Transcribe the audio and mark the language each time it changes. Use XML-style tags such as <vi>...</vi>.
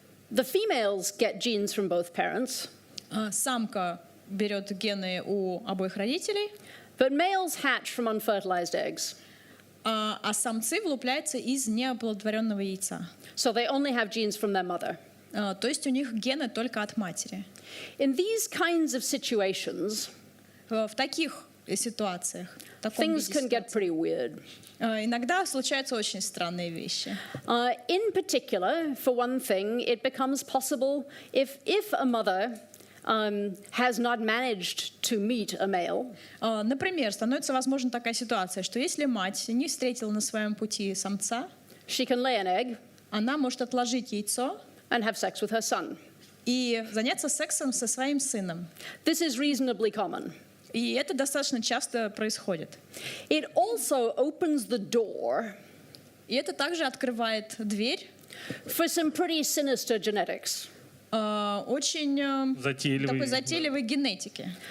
<en>the females get genes from both parents.</en> <ru>Самка берет гены у обоих родителей,</ru> <en>But males hatch from unfertilized eggs.</en> <ru>А самцы вылупляются из неоплодотворенного яйца.</ru> <en>So they only have genes from their mother.</en> <ru>То есть у них гены только от матери.</ru> <en>In these kinds of situations,</en> <ru>В таких ситуациях, в таком</ru> <en>things</en> <ru>виде</ru> <en>can get pretty weird.</en> <ru>иногда случаются очень странные вещи.</ru> <en>In particular, for one thing, it becomes possible if a mother has not managed to meet a male.</en> <ru>Например, становится возможна такая ситуация, что если мать не встретила на своем пути самца,</ru> <en>She can lay an egg</en> <ru>она может отложить яйцо</ru> <en>and have sex with her son.</en> <ru>и заняться сексом со своим сыном.</ru> <en>This is reasonably common.</en> <ru>И это достаточно часто происходит.</ru> <en>It also opens the door</en> <ru>И это также открывает дверь</ru> <en>for some pretty sinister genetics.</en> <ru>очень такой затейливой генетики.</ru>